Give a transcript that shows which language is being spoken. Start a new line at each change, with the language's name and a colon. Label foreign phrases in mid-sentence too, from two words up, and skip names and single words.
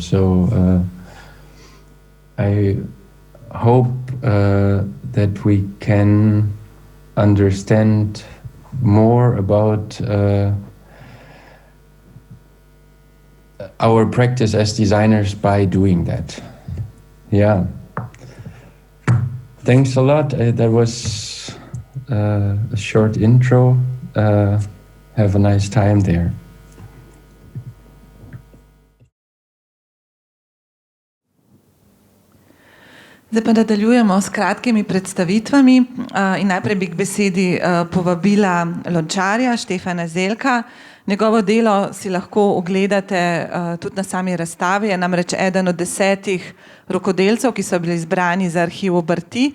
English: So I hope that we can understand more about our practice as designers by doing that. Yeah. Thanks a lot. That was a short intro. Have a nice time there.
Slovenian: Zdaj pa nadaljujemo s kratkimi predstavitvami in najprej bi k besedi povabila lončarja Štefana Zelka. Njegovo delo si lahko ogledate tudi na sami razstavi, je namreč eden od 10 rokodelcev, ki so bili izbrani za arhiv obrti.